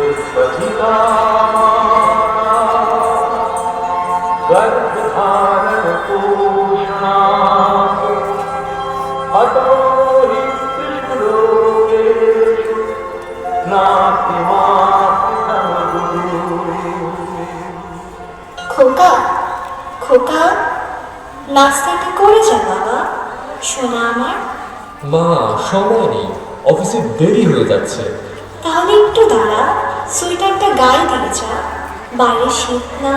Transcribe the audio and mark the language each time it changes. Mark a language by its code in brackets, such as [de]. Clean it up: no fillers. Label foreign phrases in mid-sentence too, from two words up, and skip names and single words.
[sa] गर्भधारण पोषणा अतो हि कृष्णलोकेषु नास्ति मास्ति समगुरु। [bn] খোকা খোকা, নাস্তাটা করে যা বাবা, শোনা আমার। মা, সময় নেই, অফিসে দেরি হয়ে যাচ্ছে। তাহলে একটু দাঁড়া, সোয়েটারটা গায়ে দিয়ে যা, বাইরে শীত না।